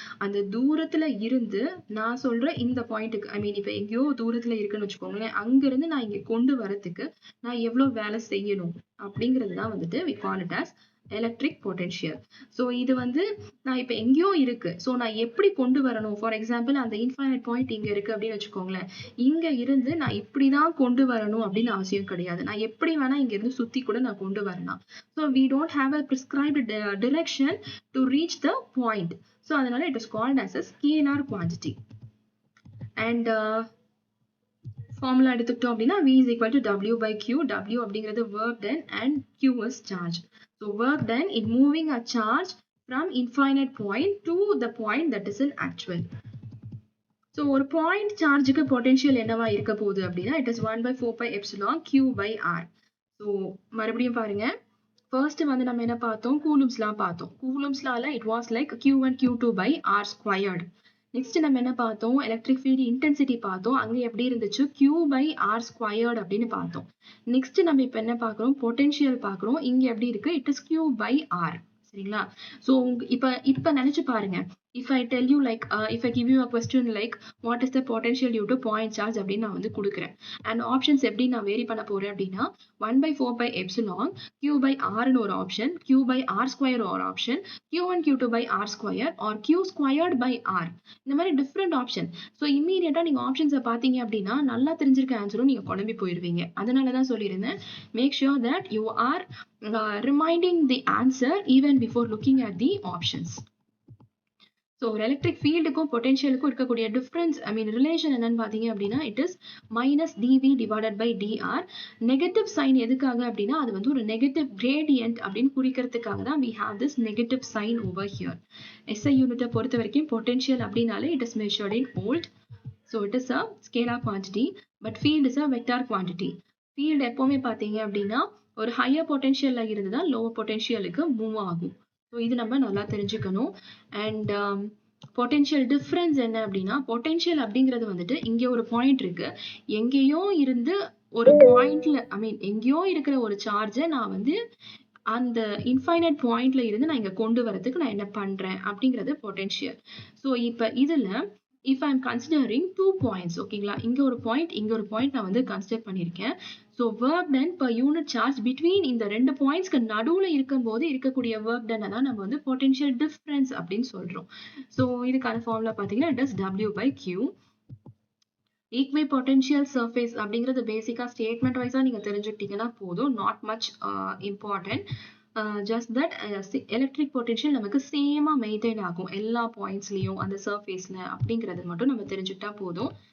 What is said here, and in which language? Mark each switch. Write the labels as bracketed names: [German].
[Tamil] அந்த தூரத்துல இருந்து நான் சொல்ற இந்த பாயிண்ட்டுக்கு, ஐ மீன் இப்ப எங்கேயோ தூரத்துல இருக்குன்னு வச்சுக்கோங்களேன், அங்க இருந்து நான் இங்க கொண்டு வரதுக்கு நான் எவ்வளவு வேலை செய்யணும் அப்படிங்கிறது தான் வந்துட்டு [English] we call it as [Tamil] electric potential. So இது வந்து நான் இப்போ எங்கேயோ இருக்கு, ஸோ நான் எப்படி கொண்டு வரணும். ஃபார் எக்ஸாம்பிள் அந்த இன்ஃபைனைட் பாயிண்ட் இங்க இருக்கு அப்படின்னு வச்சுக்கோங்களேன், இங்க இருந்து நான் இப்படிதான் கொண்டு வரணும் அப்படின்னு அவசியம் கிடையாது. நான் எப்படி வேணா இங்க இருந்து சுத்தி கூட நான் கொண்டு வரலாம். [English] So we don't have a prescribed direction to reach the point. So [Tamil] அதனால [English] it is called as a scalar quantity. And [Tamil] formula எடுத்துக்கிட்டோம் அப்படின்னா [English] V is equal to W by Q. W அப்படிங்கிறது work done and Q is charge. So work done in moving a charge from infinite point to the point that is in actual. So [Tamil] ஒரு point சார்ஜுக்கு potential என்னவா இருக்க போகுது அப்படின்னா [English] it is 1 by 4 pi epsilon Q by R. [Tamil] So மறுபடியும் பாருங்க, first வந்து நம்ம என்ன பார்த்தோம், கூலும்ஸ் லா பார்த்தோம். [English] Coulomb's லால it was like Q1 Q2 by R squared. [Tamil] Next நம்ம என்ன பார்த்தோம், எலக்ட்ரிக் ஃபீல்ட் இன்டென்சிட்டி பார்த்தோம். அங்க எப்படி இருந்துச்சு, Q by R squared அப்படின்னு பார்த்தோம். நெக்ஸ்ட் நம்ம இப்ப என்ன பார்க்கிறோம், பொட்டென்ஷியல் பார்க்கிறோம். இங்க எப்படி இருக்கு, [English] it is Q by R. [Tamil] சரிங்களா? ஸோ இப்ப நினைச்சு பாருங்க, [English] if I tell you like if I give you a question like what is the potential due to point charge [Tamil] அப்படின்னு நான் வந்து கொடுக்குறேன். அண்ட் ஆப்ஷன்ஸ் எப்படி நான் வேரி பண்ண போறேன் அப்படின்னா 1 by 4 by epsilon Q by R ன்னு ஒரு option, Q by R square ஒரு option, Q1 Q2 by R square or Q squared by R, இந்த மாதிரி டிஃப்ரெண்ட் ஆப்ஷன். ஸோ இம்மீடியட்டா நீங்க ஆப்ஷன்ஸை பார்த்தீங்க அப்படின்னா நல்லா தெரிஞ்சிருக்க ஆன்சரும் நீங்க குழம்பி போயிருவீங்க. அதனாலதான் சொல்லியிருந்தேன், [English] Make sure that you are reminding the answer even before looking at the options. [Tamil] So ஒரு எலக்ட்ரிக் ஃபீல்டுக்கும் பொட்டென்ஷியலுக்கும் இருக்கக்கூடிய டிஃபரன்ஸ், ஐ மீன் ரிலேஷன் என்னன்னு பார்த்தீங்க அப்படின்னா [English] It is minus dV divided by dr. [Tamil] Negative sign எதுக்காக அப்படின்னா அது வந்து ஒரு நெகட்டிவ் கிரேடியன்ட் அப்படின்னு குறிக்கிறதுக்காக தான் [English] we have this negative sign over here. [Tamil] SI யூனிட்டை பொறுத்த வரைக்கும் பொட்டென்ஷியல் அப்படின்னாலே [English] it is measured in volt. So it is a scalar quantity, but field is a vector quantity. [Tamil] Field எப்பவுமே பார்த்தீங்க அப்படின்னா ஒரு ஹையர் பொட்டென்ஷியல்ல இருந்து தான் லோவர் பொட்டென்ஷியலுக்கு மூவ் ஆகும். ஸோ இது நம்ம நல்லா தெரிஞ்சுக்கணும். அண்ட் பொட்டென்ஷியல் டிஃப்ரென்ஸ் என்ன அப்படின்னா, பொட்டென்ஷியல் அப்படிங்கிறது வந்துட்டு இங்கே ஒரு பாயிண்ட் இருக்கு, எங்கேயோ இருந்து ஒரு பாயிண்ட்ல, ஐ மீன் எங்கேயோ இருக்கிற ஒரு சார்ஜை நான் வந்து அந்த இன்ஃபைனைட் பாயிண்ட்ல இருந்து நான் இங்க கொண்டு வரதுக்கு நான் என்ன பண்றேன் அப்படிங்கிறது பொட்டென்ஷியல். ஸோ இப்போ இதுல [English] if I'm considering 2 points, [Tamil] ஓகேங்களா, இங்க ஒரு பாயிண்ட் இங்க ஒரு பாயிண்ட் நான் வந்து கன்சிடர் பண்ணியிருக்கேன். So work done per unit charge between இந்த ரெண்டு பாயிண்ட்ஸ்க்கு நடுவுல இருக்கும்போது இருக்கக்கூடிய ஒர்க் டன் தான் நம்ம வந்து பொட்டென்ஷியல் டிஃபரன்ஸ் அப்படின்னு சொல்றோம். ஸோ இதுக்கான ஃபார்முலா பார்த்தீங்கன்னா [English] it is W by Q. [Tamil] Equi potential surface அப்படிங்கிறது பேசிக்கா ஸ்டேட்மெண்ட் வைஸா நீங்க தெரிஞ்சுக்கிட்டீங்கன்னா போதும், [English] Not much important. [Tamil] Just that electric potential நமக்கு சேமா மெயின்டைன் ஆகும் எல்லா பாயிண்ட்ஸ்லயும் அந்த சர்ஃபேஸ்ல அப்படிங்கிறது மட்டும் நம்ம தெரிஞ்சுக்கிட்டா போதும்.